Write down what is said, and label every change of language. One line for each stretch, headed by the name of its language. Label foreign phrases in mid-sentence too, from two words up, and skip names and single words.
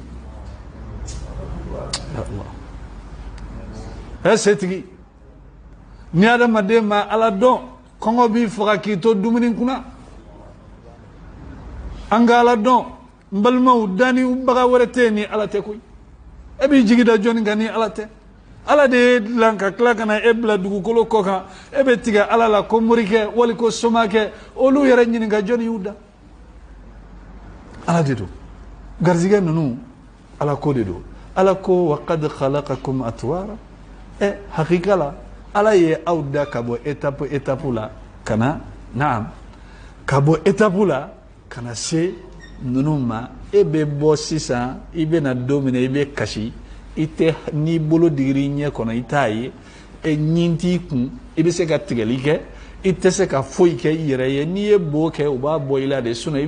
Bambara: setigi ni adamaden ma ala dɔn kɔngɔ b'i faga k'i to dumuni kunna an ka ala dɔn n balimaw dani baga wɛrɛ tɛ ni ala tɛ koyi e b'i jigi da jɔnni kan ni ala tɛ ala de ye dilan ka tila ka na e bila dugukolo kɔ kan e bɛ tigɛ ala la ko morikɛ wali ko somakɛ olu yɛrɛ ɲininka jɔnni y'u da ala de don garizigɛ ninnu ala ko de don ala ko
Arabic: وقد خلقكم أطوارا
Bambara: hakika la ala ye aw da ka bɔ étape la ka na naam ka bɔ étape la ka na se ninnu ma e bɛ bɔ sisan i bɛna don min na i bɛ kasi i tɛ n'i bolo digiri ɲɛ kɔnɔ i t'a ye ɲin t'i kun i bɛ se ka tigɛli kɛ i tɛ se ka foyi kɛ i yɛrɛ ye n'i ye bo kɛ u b'a bɔ i la de sinon i